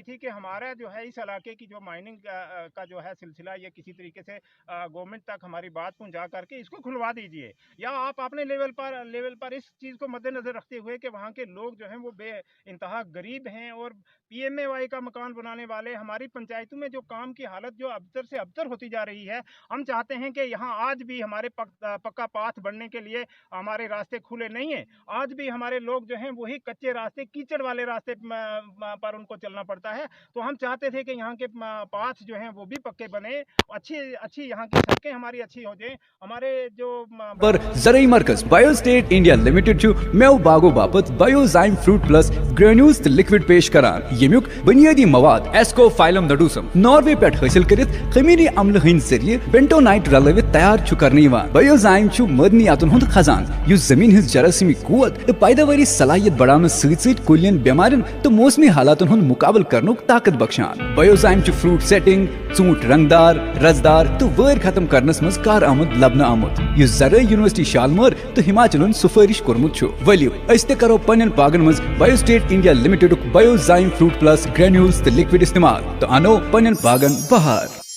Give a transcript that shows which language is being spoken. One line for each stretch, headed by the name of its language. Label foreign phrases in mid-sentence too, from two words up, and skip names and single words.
Hindi: थी कि हमारा जो है इस इलाके की जो माइनिंग का जो है सिलसिला, ये किसी तरीके से गवर्नमेंट तक हमारी बात पहुंचा करके इसको खुलवा दीजिए, या आप अपने लेवल पर इस चीज़ को मद्देनजर रखते हुए कि वहाँ के लोग जो हैं वो इंतहा गरीब हैं और PMAY का मकान बनाने वाले, हमारी पंचायतों में जो काम की हालत जो अबतर से अबतर होती जा रही है, हम चाहते हैं कि यहाँ आज भी हमारे पक्का पाथ बढ़ने के लिए हमारे रास्ते खुले नहीं हैं। आज भी हमारे लोग जो हैं वही कच्चे रास्ते, कीचड़ वाले रास्ते पर उनको चलना पड़ता है। तो हम चाहते थे कि यहाँ के पाथ जो हैं वो भी पक्के बने, अच्छी यहाँ की सड़कें हमारी अच्छी हो जाए। हमारे जो
Kashmiri: पर ज़राई मरकज़ बायोस्टेट इंडिया लिमिटेड मेव बागो बापत बायोजाइम फ्रूट प्लस ग्रेन्यूल्स लिक्विड पेश करान, यमुक बुनियादी मवाद एस्कोफाइलम नडूसम नॉर्वे पे हासिल करित खमीरी अम्ल हंद जरिए बेंटोनाइट रलवित तैयार करने बायोजाइम मदनियातन हुंद खजान युस जमीन हज जरासीमी कुवत तो पैदावारी सलाहियत बढ़ाने सत कुलियन बेमारिन तो मौसमी हालातन हुंद मुकाबल करनुक ताकत बख्शान। बायोजाइम
English: fruit setting,
Kashmiri: ऊंट रंगदार, रजदार तो वैर खत्म करनस मज कार आमद लबन आमुत युस ज़राई यूनिवर्सिटी शालमर तो हिमाचलन सुफारिश कोरमुत वलियो अस करो पन्न बागन मज बायोस्टेट इंडिया लिमिटेड बायोजाइम फ्रूट प्लस ग्रेन्यूल्स तो लिक्विड इस्तेमाल तो अनो पन्न बागन बहार।